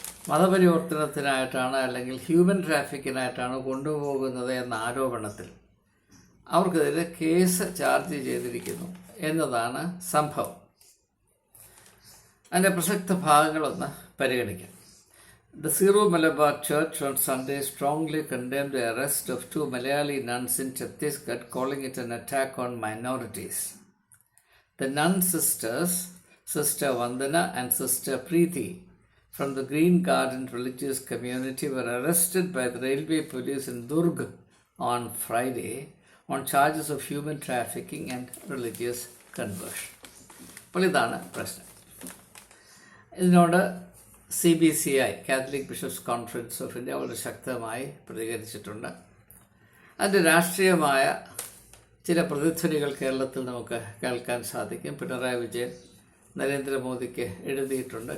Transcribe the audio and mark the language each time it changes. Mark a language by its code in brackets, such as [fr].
[ml] മതപരിവർത്തനത്തിനായിട്ടാണ് അല്ലെങ്കിൽ ഹ്യൂമൻ ട്രാഫിക്കിനായിട്ടാണ് കൊണ്ടുപോകുന്നത് എന്ന ആരോപണത്തിൽ അവർക്കെതിരെ കേസ് ചാർജ് ചെയ്തിരിക്കുന്നു എന്നതാണ് സംഭവം. അതിൻ്റെ പ്രസക്ത ഭാഗങ്ങളൊന്ന് പരിഗണിക്കാം. [en] The Syro Malabar Church on Sunday strongly condemned the arrest of 2 Malayali nuns in Chhattisgarh, calling it an attack on minorities. The nun sisters, Sister Vandana and Sister Preeti, from the Green Garden religious community were arrested by the railway police in Durg on Friday on charges of human trafficking and religious conversion. [ml] അപ്പോൾ ഇതാണ് പ്രശ്നം. ഇതിനോട് CBCI, Catholic bishops conference of India, വളരെ ശക്തമായി പ്രതികരിച്ചിട്ടുണ്ട്. അതിൻ്റെ രാഷ്ട്രീയമായ ചില പ്രതിധ്വനികൾ കേരളത്തിൽ നമുക്ക് കേൾക്കാൻ സാധിക്കും. പിണറായി വിജയൻ നരേന്ദ്രമോദിക്ക് എഴുതിയിട്ടുണ്ട്.